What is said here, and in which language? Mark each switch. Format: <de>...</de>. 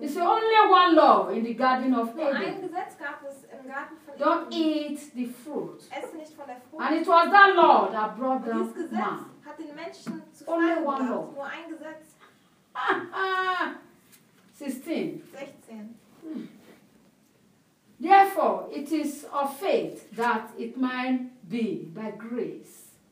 <en>It's only one law in the Garden of Eden.</en> <de>Nur ein Gesetz gab es im Garten von Eden.</de> <en>Don't eat the fruit.</en> <de>Esse nicht von der Frucht.</de> <en>And it was that law that brought down man.</en> <de>Dieses Gesetz</de> <en>man.</en> <de>Hat den Menschen zu</de> <en>only</en> <de>fallen</de> <en>one</en> <de>gebracht.</de> <en>Law.</en> <de>Nur ein Gesetz.</de> <en>16. Therefore, it is of faith that it might be by grace.</en>